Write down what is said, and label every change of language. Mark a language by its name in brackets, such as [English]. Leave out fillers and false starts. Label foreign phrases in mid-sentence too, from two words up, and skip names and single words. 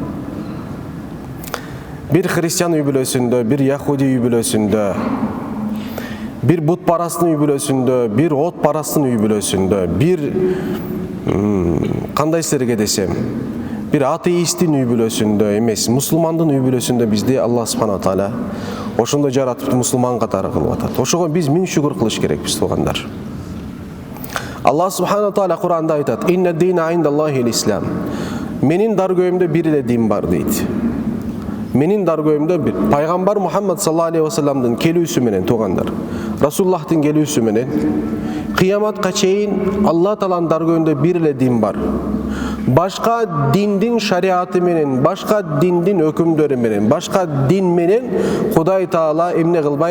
[Kyrgyz] Бир христиан үй бүлөсүндө, бир яхуди үй бүлөсүндө, бир бут парастын үй бүлөсүндө, бир от парастын үй бүлөсүндө, бир кандай силерге десем, бир атеисттин үй бүлөсүндө эмес, мусулмандын үй бүлөсүндө бизди [Arabic] الله سبحانه تعالى [Kyrgyz] ошондой жаратып мусулман катары кылып атат. Ошого биз миң шүгүр кылыш керекпиз, туугандар. [Arabic] الله سبحانه تعالى [Kyrgyz] Куранда айтат: [Arabic] "إن الدين عند الله الإسلام." [Kyrgyz] Менин даргөйүмдө бир эле дин бар дейт. Менин даргөйүмдө бир пайгамбар Мухаммад [Arabic] صلى الله عليه و [Kyrgyz] салламдын келүүсү менен, туугандар, Расулуллахтын келүүсү менен кыяматка чейин Алла Тааланын даргөйүндө бир эле дин бар. Башка диндин шариаты менен, башка диндин өкүмдөрү менен, башка дин менен Кудай Таала эмне кылбайт?